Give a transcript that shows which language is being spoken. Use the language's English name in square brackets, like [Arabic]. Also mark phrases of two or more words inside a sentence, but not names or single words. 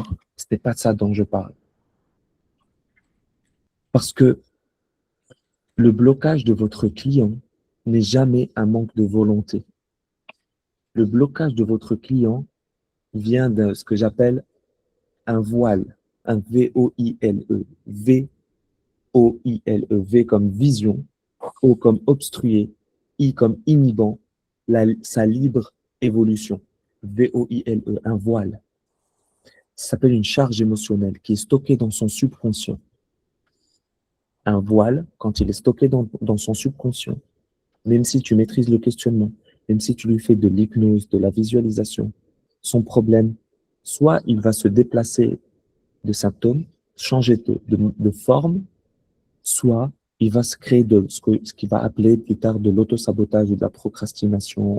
[French] Ce n'est pas de ça dont je parle. Parce que le blocage de votre client n'est jamais un manque de volonté. Le blocage de votre client vient de ce que j'appelle un voile, un V-O-I-L-E. V-O-I-L-E. V comme vision, O comme obstrué, I comme inhibant, sa libre évolution. V-O-I-L-E, un voile. Ça s'appelle une charge émotionnelle qui est stockée dans son subconscient. Un voile, quand il est stocké dans son subconscient, même si tu maîtrises le questionnement, même si tu lui fais de l'hypnose, de la visualisation, son problème, soit il va se déplacer de symptômes, changer de forme, soit il va se créer ce qu'il va appeler plus tard de l'autosabotage ou de la procrastination.